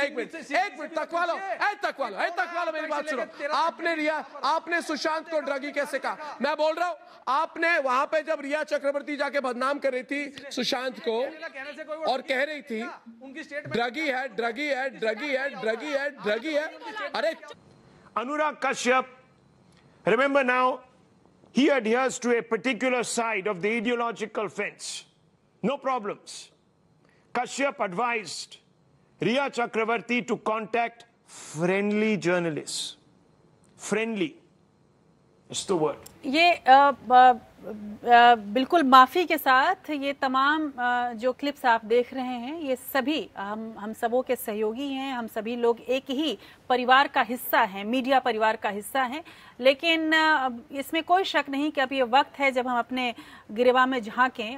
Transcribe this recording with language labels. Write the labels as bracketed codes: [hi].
[hi] एक मिनट तकवा लो, मेरी बात सुनो। आपने सुशांत को ड्रगी कैसे कहा? मैं बोल रहा हूं आपने वहां पे जब रिया चक्रवर्ती जाके बदनाम कर रही थी सुशांत को और कह रही थी ड्रगी है, ड्रगी है, ड्रगी है, ड्रगी है, ड्रगी है। अरे [en] Anurag Kashyap, remember now, he adheres to a particular side of the ideological fence. No problems. Kashyap advised Riya Chakravarti to contact friendly journalists. Friendly. It's the word. [hi] ये बिल्कुल माफी के साथ ये तमाम जो क्लिप्स आप देख रहे हैं, ये सभी हम सबों के सहयोगी हैं। हम सभी लोग एक ही परिवार का हिस्सा हैं, मीडिया परिवार का हिस्सा हैं। लेकिन इसमें कोई शक नहीं कि अब ये वक्त है जब हम अपने गिरेबान में झांकें।